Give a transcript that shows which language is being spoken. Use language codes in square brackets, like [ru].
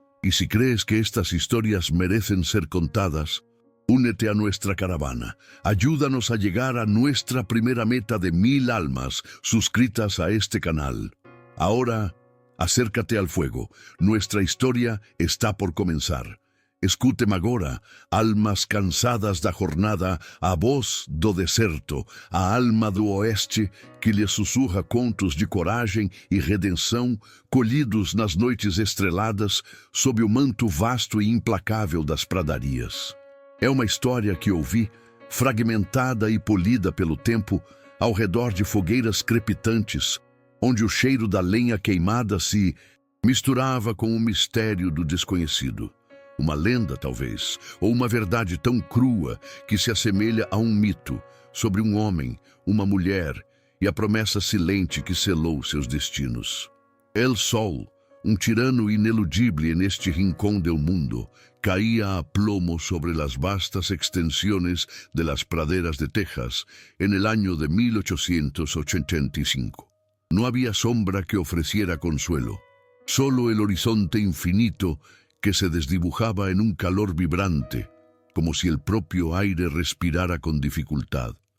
[es] Y si crees que estas historias merecen ser contadas, únete a nuestra caravana. Ayúdanos a llegar a nuestra primera meta de 1000 almas suscritas a este canal. Ahora, acércate al fuego. Nuestra historia está por comenzar. [pt] Escutem agora, almas cansadas da jornada, a voz do deserto, a alma do oeste que lhe sussurra contos de coragem e redenção, colhidos nas noites estreladas, sob o manto vasto e implacável das pradarias. É uma história que ouvi, fragmentada e polida pelo tempo, ao redor de fogueiras crepitantes, onde o cheiro da lenha queimada se misturava com o mistério do desconhecido. Uma lenda, talvez, ou uma verdade tão crua que se assemelha a um mito sobre um homem, uma mulher e a promessa silente que selou seus destinos. [es] El Sol, [pt] um tirano ineludível neste [es] rincón del mundo, caía a plomo sobre las vastas extensiones de las praderas de Texas en el año de 1885. No había sombra que ofreciera consuelo, solo el horizonte infinito que se desdibujaba en un calor vibrante, como si el propio aire respirara con dificultad.